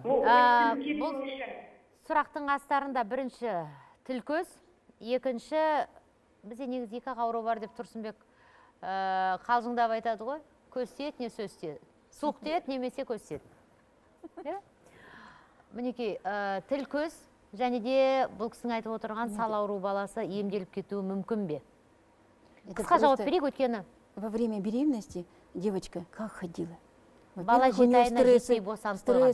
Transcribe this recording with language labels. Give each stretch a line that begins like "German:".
Kazakh: Бұл сұрақтың астарында бірінші тіл көз, екінші, бізде негізі екі ауру бар деп Тұрсынбек қалжыңдап айтады ғой, көз тиеді, не сөз тиеді. Суық тиеді, немесе көз тиеді. Мінекей, тіл көз, және де бұл кісінің айтып отырған сал ауру баласы емделіп кетуі мүмкін бе? Қысқа жауап берейік, өткені.
Russian: Во время беременности девочка как ходила.
Kazakh: Бала 7 айына жетпей босанып тұрған.